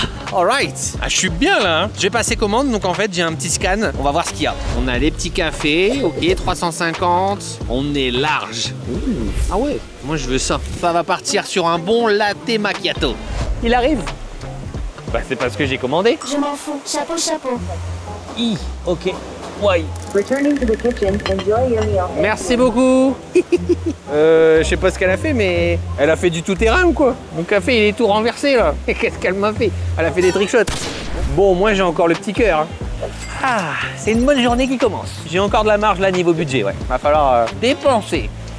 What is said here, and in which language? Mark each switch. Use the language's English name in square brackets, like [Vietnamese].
[French] Alright, je suis bien là, hein. Je vais passer commande, donc en fait j'ai un petit scan, on va voir ce qu'il y a. On a les petits cafés, ok, 350, on est large. Ouh. Ah ouais, moi je veux ça. Ça va partir sur un bon latte macchiato. Il arrive. Bah c'est parce que j'ai commandé. Je m'en fous, chapeau, chapeau. Ok. Ouais. [English] Returning to the kitchen, enjoy your meal. [French] Merci beaucoup. Je sais pas ce qu'elle a fait, mais elle a fait du tout-terrain ou quoi? Mon café, il est tout renversé là. Qu'est-ce qu'elle m'a fait? Elle a fait des trickshots. Bon, moi j'ai encore le petit cœur. Hein. Ah, c'est une bonne journée qui commence. J'ai encore de la marge là niveau budget, ouais. Va falloir dépenser.